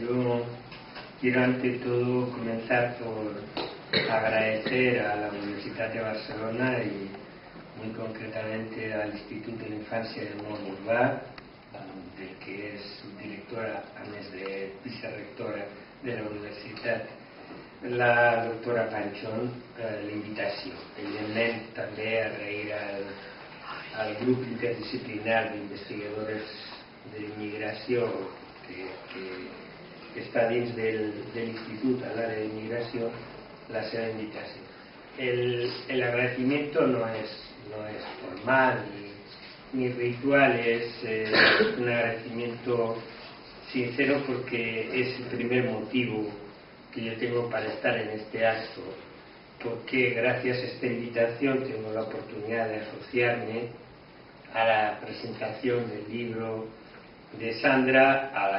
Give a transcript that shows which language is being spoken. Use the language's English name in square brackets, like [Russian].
[Spanish] Yo quiero ante todo comenzar por agradecer a la Universidad de Barcelona y muy concretamente al Instituto de la Infancia de Montblanc, del que es directora, [Catalan] a més de vicerectora de la universitat, la doctora Panchón, la invitació. Evidentment, també agrair al grup interdisciplinar d'investigadores d'immigració que està dins del institut a l'àrea d'immigració, la seva invitació. [Spanish] El agradecimiento no es formal ni ritual, es un agradecimiento sincero porque es el primer motivo que yo tengo para estar en este acto, porque gracias a esta invitación tengo la oportunidad de asociarme a la presentación del libro de Sandra,